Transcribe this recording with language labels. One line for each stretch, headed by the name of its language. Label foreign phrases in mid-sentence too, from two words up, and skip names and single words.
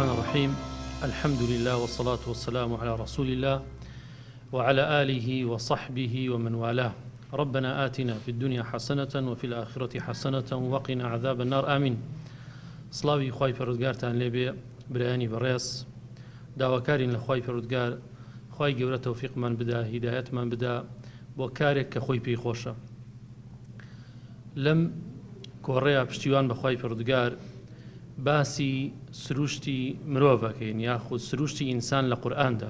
Arabic: الرحيم. الحمد لله والصلاة والسلام على رسول الله وعلى آله وصحبه ومن والاه. ربنا آتنا في الدنيا حسنة وفي الآخرة حسنة وقنا عذاب النار. آمين.
Central Kurdish: سڵاوی خوای پەروەردگارتان لێبێ برایانی بەڕێز، داواکارین لە خوای پەروەردگار خوای گەورە تەوفیقمان بدا، هیدایەتمان بدا بۆ کارێک کە خۆی پێی خۆشە. لەم کۆڕەیە پشتیوان بە خوای پەروەردگار باسی سروشتی مرۆڤەکەین یاخود سروشتی ئینسان لە قورئاندا.